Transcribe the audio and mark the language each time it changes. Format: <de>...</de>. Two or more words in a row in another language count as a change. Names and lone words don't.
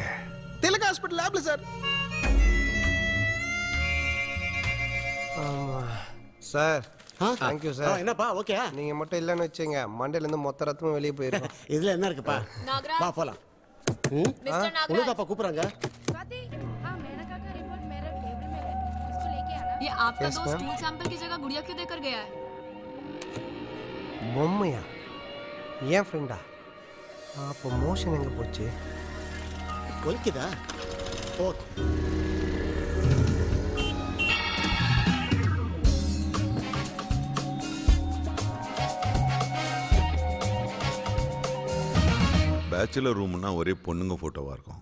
<ta>திலக் ஹாஸ்பிடல் லேப்ல சார். சார் தேங்க்யூ சார். என்னப்பா ஓகே? நீங்க மட்டும் இல்லைன்னு வச்சுங்க, மண்டையில இருந்து மொத்த ரத்தமும் வெளியே போயிருக்கும். இதுல என்ன இருக்குப்பா? வா போலாம். உனதாப்பா கூப்பிடுறாங்க.</ta> <hi>ये आपका दोस्त स्टूल सैंपल की जगह गुड़िया क्यों देकर गया है?</hi> <ta>பொம்மையா? ஏன் ஃப்ரெண்டா? அப்போ மோஷன் எங்க போச்சு? ஒலிக்குதா? ஓகே. பேச்சுலர் ரூம்னா ஒரே பொண்ணுங்க போட்டோவா இருக்கும்.</ta>